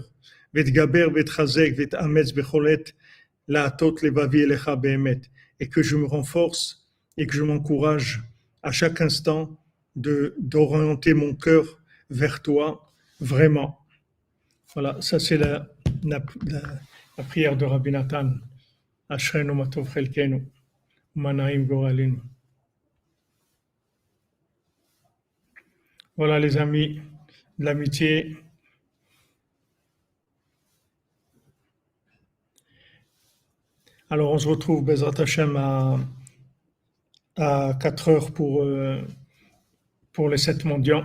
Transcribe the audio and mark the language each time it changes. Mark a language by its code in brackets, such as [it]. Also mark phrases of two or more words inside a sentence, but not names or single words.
[fr] Et que je me renforce et que je m'encourage à chaque instant d'orienter mon cœur vers toi, vraiment. Voilà, ça c'est la prière de Rabbi Nathan. [he] אשרנו מטוב חלקנו מנעים גורלנו. [fr] Voilà les amis, de l'amitié. Alors on se retrouve [he] בעזרת השם [fr] à 4 heures pour les 7 mendiants.